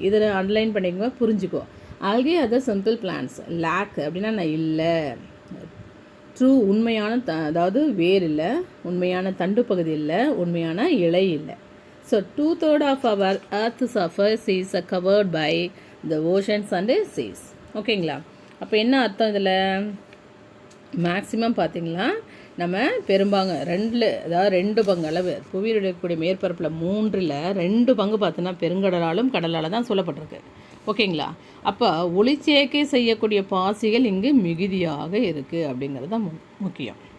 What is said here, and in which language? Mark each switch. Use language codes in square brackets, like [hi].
[ta] இதில் அண்டர்லைன் பண்ணிக்கோங்க, புரிஞ்சுக்கோ. Algae other simple plants lakh அப்படின்னா நான் இல்லை, ட்ரூ உண்மையான அதாவது வேர் இல்லை, உண்மையான தண்டு பகுதி இல்லை, உண்மையான இலை இல்லை. [en] So 2/3 of our earth surface is covered by the oceans and seas. [ta] ஓகேங்களா? அப்போ என்ன அர்த்தம் இதில், மேக்ஸிமம் பார்த்திங்களா நம்ம பெரும்பாங்க அதாவது 2 பங்கு அளவு புவியில் இருக்கக்கூடிய மேற்பரப்பில் 3ல் 2 பங்கு பார்த்தோன்னா பெருங்கடலாலும் கடலால் தான் சொல்லப்பட்டிருக்கு. ஓகேங்களா? அப்போ ஒளிச்சேர்க்கை செய்யக்கூடிய பாசிகள் இங்கு மிகுதியாக இருக்குது அப்படிங்கிறது தான் முக்கியம்.